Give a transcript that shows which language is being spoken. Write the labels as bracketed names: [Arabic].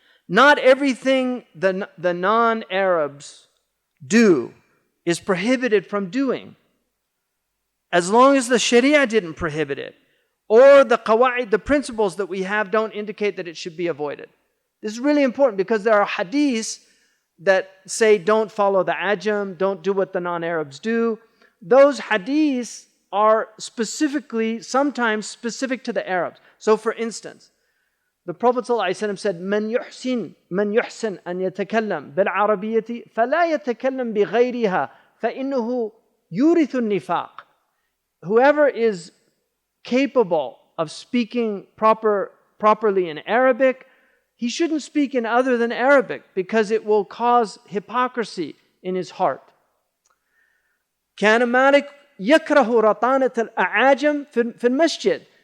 [English] Not everything the non-Arabs do is prohibited from doing, as long as the Sharia didn't prohibit it, or the qawaid, the principles that we have don't indicate that it should be avoided. This is really important because there are hadiths that say don't follow the ajam, don't do what the non-Arabs do. Those hadiths are sometimes specific to the Arabs. So for instance, the Prophet ﷺ said, [Arabic] من يحسن أن يتكلم بالعربية فلا يتكلم بغيرها فإنه يورث النفاق. [English] Whoever is capable of speaking properly in Arabic, he shouldn't speak in other than Arabic because it will cause hypocrisy in his heart. [Arabic] كان مالك يكره رطانة الأعاجم في المسجد.